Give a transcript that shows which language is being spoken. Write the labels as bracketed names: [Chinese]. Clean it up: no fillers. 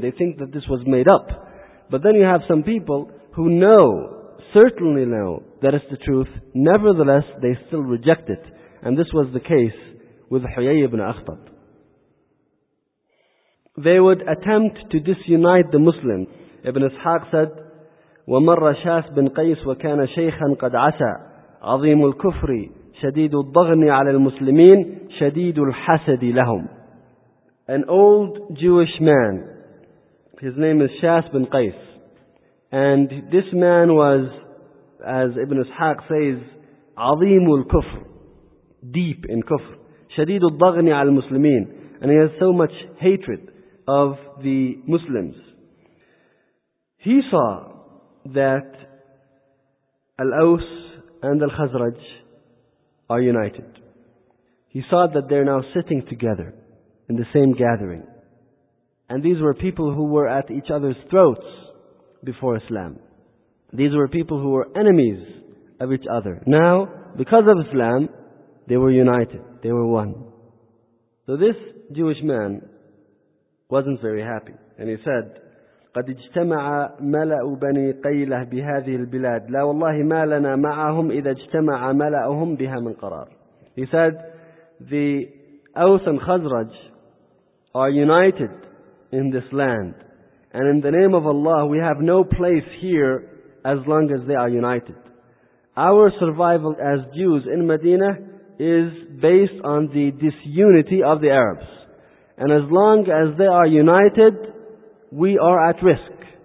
[English] They think that this was made up. But then you have some people who know, certainly know, that it's the truth. Nevertheless, they still reject it. And this was the case with Huyay ibn Akhtab. They would attempt to disunite the Muslims. Ibn Ishaq said, [Arabic] وَمَرَّ شَاسْ بِنْ قَيْسْ وَكَانَ شَيْخًا قَدْ عَسَى عَظِيمُ الْكُفْرِ شَدِيدُ الضَّغْنِ عَلَى الْمُسْلِمِينَ شَدِيدُ الْحَسَدِ لَهُمْ. [English] An old Jewish man, his name is Shas bin Qais, and this man was, as Ibn Ishaq says, [Arabic] عَظِيمُ الْكُفْرِ, [English] deep in kufr. [Arabic] شَدِيدُ الضَّغْنِ عَلَى الْمُسْلِمِينَ, [English] and he has so much hatred of the Muslims. He saw that Al-Aws and Al-Khazraj are united. He saw that they're now sitting together in the same gathering. And these were people who were at each other's throats before Islam. These were people who were enemies of each other. Now, because of Islam, they were united. They were one. So this Jewish man wasn't very happy. [Arabic] And he said, قَدْ اجْتَمَعَ مَلَأُ بَنِي قَيْلَهِ بِهَذِهِ الْبِلَادِ لَا وَاللَّهِ مَا لَنَا مَعَهُمْ إِذَا اجْتَمَعَ مَلَأُهُمْ بِهَا مِنْ قَرَارِ. [English] He said, the Aws and Khazraj are united in this land. And in the name of Allah, we have no place here as long as they are united. Our survival as Jews in Medina is based on the disunity of the Arabs. And as long as they are united, we are at risk.